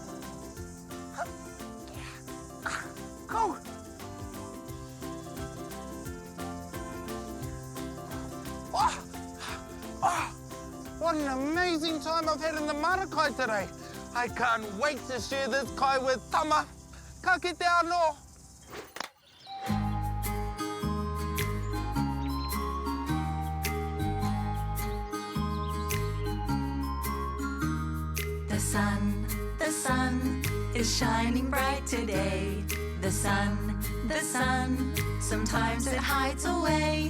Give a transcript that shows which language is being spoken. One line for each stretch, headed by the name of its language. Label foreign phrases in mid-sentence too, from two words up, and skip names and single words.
English: Go. What an amazing time I've had in the marakai today. I can't wait to share this kai with Tama.
Māori: Ka kite anō.
English: The sun is shining bright today. The sun, sometimes it hides away.